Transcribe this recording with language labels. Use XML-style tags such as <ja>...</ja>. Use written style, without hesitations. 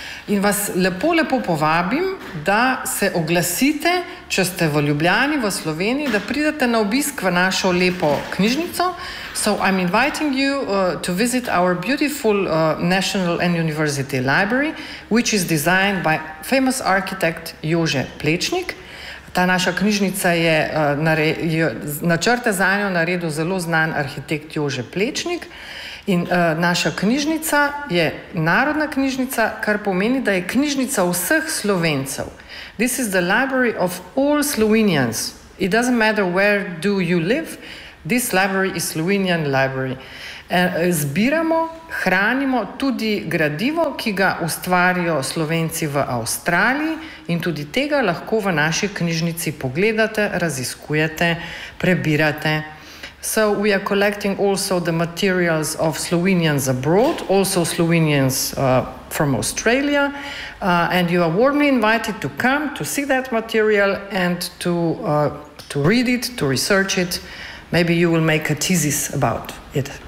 <sl>In vas lepo povabim, da se oglasite, če ste v Ljubljani, v Sloveniji, da pridete na obisk v našo lepo knjižnico.</sl> <en>So I'm inviting you to visit our beautiful National and University Library, which is designed by famous architect Jože Plečnik.</en> <sl>Ta naša knjižnica je načrte za njo naredil zelo znan arhitekt Jože Plečnik. In naša knjižnica je narodna knjižnica, kar pomeni, da je knjižnica vseh Slovencev.</sl> <en>This is the library of all Slovenians. It doesn't matter where do you live, this library is Slovenian library.</en> <sl>Zbiramo, hranimo tudi gradivo, ki ga ustvarijo Slovenci v Avstraliji in tudi tega lahko v naši knjižnici pogledate, raziskujete, prebirate.</sl> <en>So we are collecting also the materials of Slovenians abroad, also Slovenians from Australia, and you are warmly invited to come to see that material and to read it, to research it. Maybe you will make a thesis about it.</en>